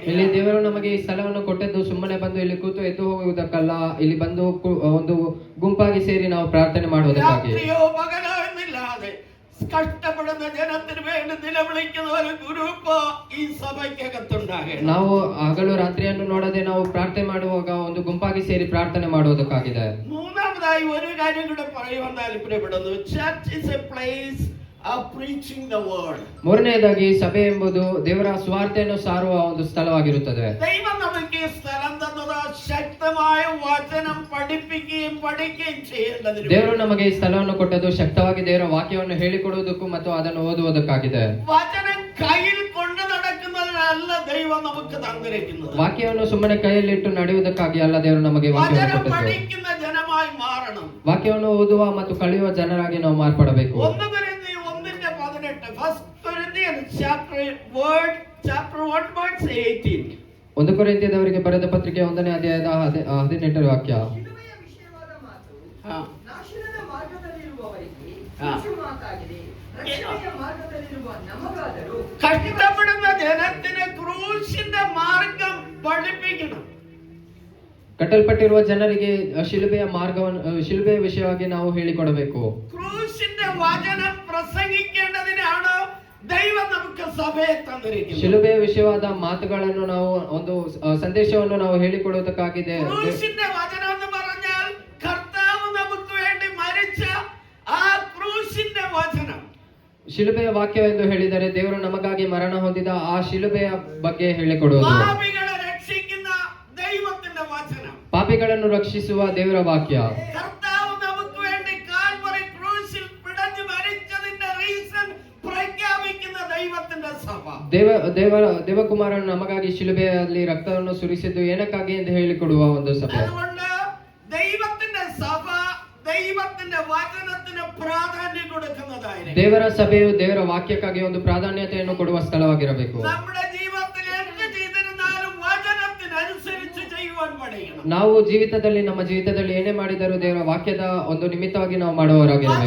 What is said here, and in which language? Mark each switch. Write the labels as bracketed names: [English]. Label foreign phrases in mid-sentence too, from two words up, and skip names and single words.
[Kannada] ಇಲ್ಲಿ ದೇವರು ನಮಗೆ ಈ ಸ್ಥಳವನ್ನು ಕೊಟ್ಟದ್ದು ಸುಮ್ಮನೆ ಬಂದು ಇಲ್ಲಿ ಕೂತು ಎದ್ದು ಹೋಗುವುದಕ್ಕಲ್ಲ, ಇಲ್ಲಿ ಬಂದು ಒಂದು ಗುಂಪಾಗಿ ಸೇರಿ ನಾವು ಪ್ರಾರ್ಥನೆ ಮಾಡುವುದಕ್ಕಾಗಿ. [Malayalam] രാത്രിയോ പകലോ എന്നില്ലാതെ കഷ്ടപ്പെടുന്ന ജനത്തിന് വേണ്ടി നിലവിളിക്കുന്ന ഒരു ഗ്രൂപ്പ് ഈ സഭയ്ക്കകത്തുണ്ടാകണം. [Kannada] ನಾವು ಹಗಲು ರಾತ್ರಿಯನ್ನು ನೋಡದೆ ನಾವು ಪ್ರಾರ್ಥನೆ ಮಾಡುವಾಗ ಒಂದು ಗುಂಪಾಗಿ ಸೇರಿ ಪ್ರಾರ್ಥನೆ ಮಾಡುವುದಕ್ಕಾಗಿದೆ. [Malayalam] മൂന്നാമതായി ഒരു കാര്യം കൂടെ പറയുവാൻ താല്പര്യപ്പെടുന്നു. [English] church is a place of preaching the word. [Kannada] ಮೂರನೆಯದಾಗಿ ಸಭೆ ಎಂಬುದು ದೇವರ ಸುವಾರ್ತೆಯನ್ನು ಸಾರುವ ಒಂದು ಸ್ಥಳವಾಗಿರುತ್ತದೆ. [Malayalam] ദൈവം നമുക്ക് ഈ സ്ഥലം തന്നത് ശക്തമായ വചനം പഠിപ്പിക്കുകയും പഠിക്കുകയും ചെയ്യേണ്ടതിന്. [Kannada] ದೇವರು ನಮಗೆ ಈ ಸ್ಥಳವನ್ನು ಕೊಟ್ಟದ್ದು ಶಕ್ತವಾಗಿ ದೇವರ ವಾಕ್ಯವನ್ನು ಹೇಳಿಕೊಡುವುದಕ್ಕೂ ಮತ್ತು ಅದನ್ನು ಓದುವುದಕ್ಕಾಗಿದೆ. [Malayalam] വചനം കയ്യിൽ കൊണ്ട് നടക്കുന്നതിനല്ല ദൈവം നമുക്ക് തന്നിരിക്കുന്നത്. [Kannada] ವಾಕ್ಯವನ್ನು ಸುಮ್ಮನೆ ಕೈಯಲ್ಲಿಟ್ಟು ನಡೆಯುವುದಕ್ಕಾಗಿ ಅಲ್ಲ ದೇವರು ನಮಗೆ ವಾಕ್ಯವನ್ನು [Malayalam] വചനം [Kannada] ಕೊಟ್ಟದ್ದು. [Malayalam] പഠിക്കുന്ന ജനമായി മാറണം. [Kannada] ವಾಕ್ಯವನ್ನು ಓದುವ ಮತ್ತು ಕಲಿಯುವ ಜನರಾಗಿ ನಾವು ಮಾರ್ಪಡಬೇಕು. [English] 1 Corinthians chapter 1 verse 18. [Kannada] 1 ಕೊರಿಂಥಿಯದವರಿಗೆ ಬರೆದ ಪತ್ರಿಕೆ 1ನೇ ಅಧ್ಯಾಯದ 18ನೇ ವಾಕ್ಯ. ಶಿಲುಬೆಯ ವಿಷಯವಾದ ಮಾತು ಹಾ. ನಾಶನದ ಮಾರ್ಗದಲ್ಲಿರುವವರಿಗೆ ಹಾ. ಶಿಕ್ಷೆ ಮಾತಾಗಿದೆ. ರಕ್ಷಣೆಯ ಮಾರ್ಗದಲ್ಲಿರುವ ನಮಗಾದರೂ [Malayalam] കഷ്ടപ്പെടുന്ന ജനത്തിന് ക്രൂശിന്റെ മാർഗം പഠിപ്പിക്കണം. [Kannada] ಕಟ್ಟಲ್ಪಟ್ಟಿರುವ ಜನರಿಗೆ ಶಿಲುಬೆಯ ಮಾರ್ಗವನ್ನು ಶಿಲುಬೆಯ ವಿಷಯವಾಗಿ ನಾವು ಹೇಳಿಕೊಡಬೇಕು. [Malayalam] ക്രൂശിന്റെ വചനം പ്രസംഗിക്കേണ്ടതിനാണ് ദൈവം നമുക്ക് സഭയെ തന്നിരിക്കുന്നത്. [Kannada] ಶಿಲುಬೆಯ ವಿಷಯವಾದ ಮಾತುಗಳನ್ನು ನಾವು ಒಂದು ಸಂದೇಶವನ್ನು ನಾವು ಹೇಳಿಕೊಡುವುದಕ್ಕಾಗಿದೆ. [Malayalam] ക്രൂശിന്റെ വചനം എന്ന് പറഞ്ഞാൽ കർത്താവ് നമുക്ക് വേണ്ടി മരിച്ച ആ ക്രൂശിന്റെ വചനം. [Kannada] ಶಿಲುಬೆಯ ವಾಕ್ಯವೆಂದು ಹೇಳಿದರೆ ದೇವರು ನಮಗಾಗಿ ಮರಣ ಹೊಂದಿದ ಆ ಶಿಲುಬೆಯ ಬಗ್ಗೆ ಹೇಳಿಕೊಡುವುದು. [Malayalam] പാപികളെ രക്ഷിക്കുന്ന ദൈവത്തിന്റെ വചനം. [Kannada] ಪಾಪಿಗಳನ್ನು ರಕ್ಷಿಸುವ ದೇವರ ವಾಕ್ಯ. [Malayalam] കർത്താവ് നമുക്ക് വേണ്ടി കാൽവറി ക്രൂശിൽ പിടഞ്ഞു മരിച്ചതിന്റെ റീസൺ പ്രഖ്യാപിക്കുന്ന ദൈവത്തിന്റെ സഭ. [Kannada] ದೇವಕುಮಾರನು ನಮಗಾಗಿ ಶಿಲುಬೆಯಲ್ಲಿ ರಕ್ತವನ್ನು ಸುರಿಸಿದ್ದು ಏನಕ್ಕಾಗಿ ಎಂದು ಹೇಳಿಕೊಡುವ ಒಂದು ಸಭೆ. [Malayalam] അതുകൊണ്ട് ദൈവത്തിന്റെ സഭ ദൈവത്തിന്റെ വചനത്തിന് പ്രാധാന്യം കൊടുക്കുന്നതായിരിക്കും. [Kannada] ದೇವರ ಸಭೆಯು ದೇವರ ವಾಕ್ಯಕ್ಕಾಗಿ ಒಂದು ಪ್ರಾಧಾನ್ಯತೆಯನ್ನು ಕೊಡುವ ಸ್ಥಳವಾಗಿರಬೇಕು. [Malayalam] നമ്മുടെ ജീവിതത്തിൽ എന്ത് ചെയ്തിരുന്നാലും വചനത്തിനനുസരിച്ച് ചെയ്യുവാൻ പഠിക്കണം. [Kannada] ನಾವು ನಮ್ಮ ಜೀವಿತದಲ್ಲಿ ಏನೇ ಮಾಡಿದರೂ ದೇವರ ವಾಕ್ಯದ ಒಂದು ನಿಮಿತ್ತವಾಗಿ ನಾವು ಮಾಡುವವರಾಗಿರಬೇಕು.